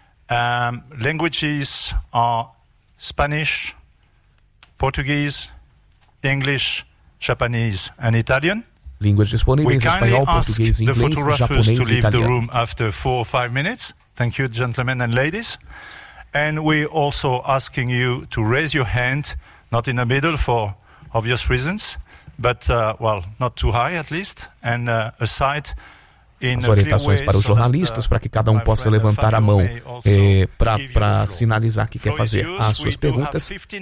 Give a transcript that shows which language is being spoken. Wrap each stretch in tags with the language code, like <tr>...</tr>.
<en>Languages are Spanish, Portuguese, English, Japanese and Italian.</en> <pt>Línguas disponíveis, espanhol, português, inglês, japonês e italiano.</pt> <en>The room after 4 or 5 minutes. Thank you, gentlemen and ladies. And we're also asking you to raise your hand, not in the middle for obvious reasons, but, not too high at least, and aside in</en> <pt>as orientações para os jornalistas, para que cada um possa levantar a mão para sinalizar que quer fazer as suas perguntas.</pt>